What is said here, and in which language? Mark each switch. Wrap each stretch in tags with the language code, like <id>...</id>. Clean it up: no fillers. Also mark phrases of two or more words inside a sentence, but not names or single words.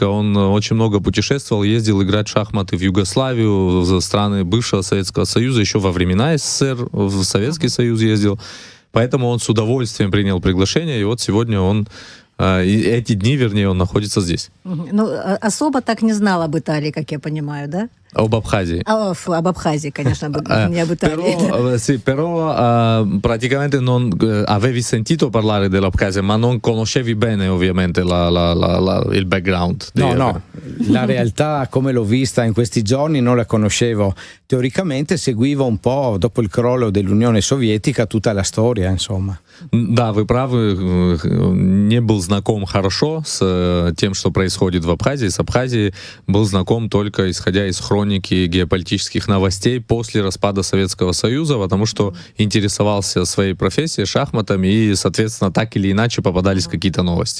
<ru>Он очень много путешествовал, ездил играть в шахматы в Югославию, в страны бывшего Советского Союза, еще во времена СССР в Советский Союз ездил. Поэтому он с удовольствием принял приглашение, и вот сегодня эти дни, вернее, он находится здесь. Особо так не знал об Италии, как я понимаю, да? Об Абхазии. Об Абхазии, конечно, не об Italia.</ru> <it>Però praticamente non avevi sentito parlare dell'Abkhazia, ma non conoscevi bene ovviamente il background. No, la realtà come l'ho vista in questi giorni non la conoscevo. Teoricamente seguivo un po', dopo il crollo dell'Unione Sovietica, tutta la storia, insomma.</it> <ru>Да, вы правы, не был знаком хорошо с тем, что происходит в Абхазии. С Абхазией был знаком только исходя из хроники хроники геополитических новостей после распада Советского Союза, потому что интересовался своей профессией, шахматами, и, соответственно, так или иначе попадались какие-то новости.</ru>